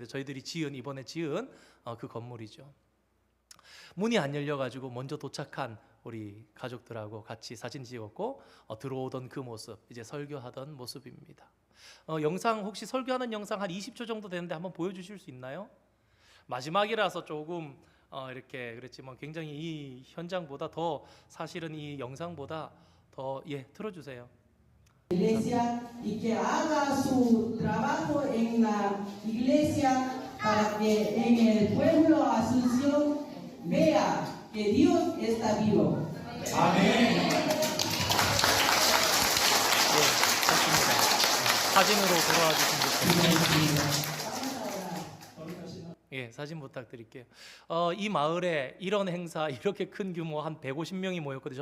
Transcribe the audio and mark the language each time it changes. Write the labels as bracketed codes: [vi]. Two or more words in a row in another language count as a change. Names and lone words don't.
[ko] 저희들이 이번에 지은 그 건물이죠. 문이 안 열려가지고 먼저 도착한 우리 가족들하고 같이 사진 찍었고, 들어오던 그 모습, 이제 설교하던 모습입니다. 영상, 혹시 설교하는 영상 한 20초 정도 되는데 한번 보여주실 수 있나요? 마지막이라서 조금 이렇게 그랬지만 굉장히 이 현장보다 더, 사실은 이 영상보다 더 틀어주세요. [es] iglesia y que haga su trabajo en la iglesia para que en el pueblo Asunción vea que Dios está vivo. [ko] 네, 좋습니다. 사진으로 돌아와 주시면 좋겠습니다. 예, 사진 부탁드릴게요. 이 마을에 이런 행사 이렇게 큰 규모 한 150명이 모였거든요.